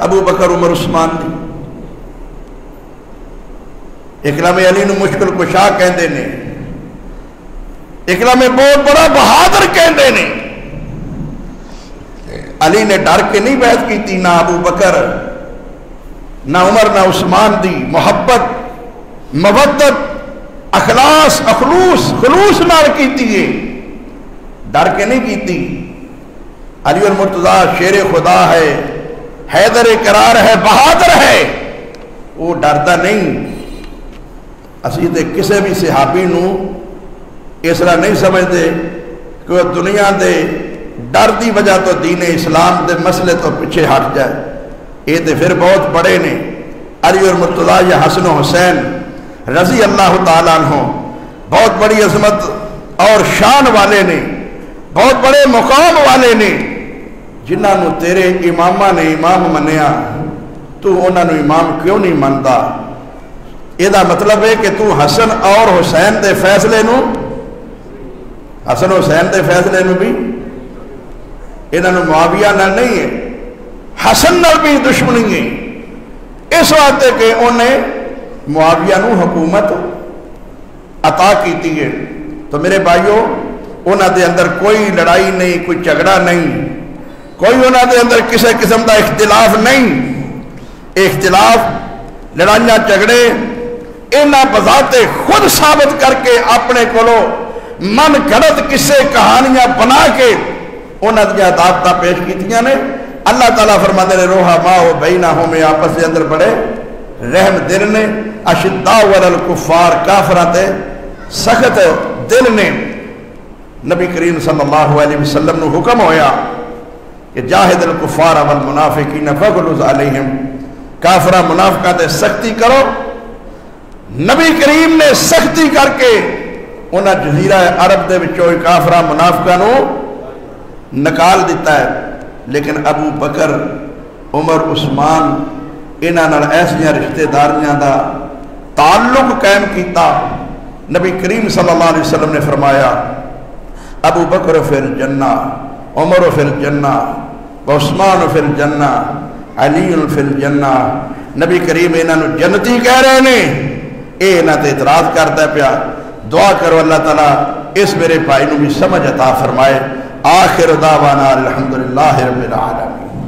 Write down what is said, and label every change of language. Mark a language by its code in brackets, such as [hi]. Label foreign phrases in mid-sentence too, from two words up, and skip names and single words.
[pa] ابو بکر عمر عثمان دی اکرام علی نو مشکل کشا کہندے نے، اکرام بہت بڑا بہادر کہندے نے. علی نے ڈر کے نہیں بیعت کیتی، نہ ابو بکر نہ عمر نہ عثمان دی محبت مودت خلوص نال کیتی ہے، ڈر کے نہیں کیتی. علی المرتضیٰ شیر خدا ہے، حیدر کرار ہے، بہادر ہے، وہ ڈرتا نہیں. اسی تے کسے بھی صحابی نو اس طرح نہیں سمجھتے کہ وہ دنیا دے ڈر دی وجہ تو دین اسلام دے مسئلے تو پیچھے ہٹ جائے. یہ تے پھر بہت بڑے نے. علی اور مرتضیٰ یا حسن و حسین رضی اللہ تعالیٰ عنہ بہت بڑی عظمت اور شان والے نے، بہت بڑے مقام والے نے، جنہاں نو تیرے امامہ نے امام منیا، تو انہاں نو امام کیوں نہیں منتا؟ یہ مطلب ہے کہ تو حسن اور حسین دے فیصلے نو، حسن حسین دے فیصلے نو بھی انہاں نو معاویہ نال نہیں ہے، حسن نال بھی دشمنی ہے، اس واسطے کہ انہیں معاویہ نو حکومت عطا کیتی ہے. تو میرے بھائیو، انہاں دے اندر کوئی لڑائی نہیں، کوئی جھگڑا نہیں، کوئی انہاں دے اندر کسی قسم دا اختلاف نہیں. اختلاف لڑائیاں جھگڑے انہاں بذات خود ثابت کر کے اپنے کولو من گھڑت قصے کہانیاں بنا کے انہاں دیا عدالتاں پیش کیتیاں نے. [ar] اللہ تعالیٰ فرماتے ہیں رحماء بینہم، [pa] میں آپس کے اندر بڑے رحم دل نے، [ar] اشداء علی الکفار، [pa] کافراں تے سخت دل نے. نبی کریم [ar] صلی اللہ علیہ وسلم [pa] نے حکم ہویا کہ [ar] جاہد الکفار والمنافقین فغلظ علیہم، [pa] کافراں منافقاں تے سختی کرو. نبی کریم نے سختی کر کے انہاں جزیرہ عرب دے وچوں کافراں منافقاں نو نکال دیتا ہے. لیکن ابو بکر عمر عثمان انہاں نال ایسیاں رشتہ داریاں دا تعلق قائم کیتا. نبی کریم [ar] صلی اللہ علیہ وسلم [pa] نے فرمایا [ar] ابو بکر فی الجنہ، عمر فی الجنہ، عثمان فی الجنہ، علی فی الجنہ. [pa] نبی کریم انہاں نو جنتی کہہ رہے نے، اے انہاں تے اعتراض کرتا پیا. دعا کرو اللہ تعالیٰ اس میرے بھائی نو بھی سمجھ عطا فرمائے. [ar] آخر دعوانا الحمدللہ رب العالمین.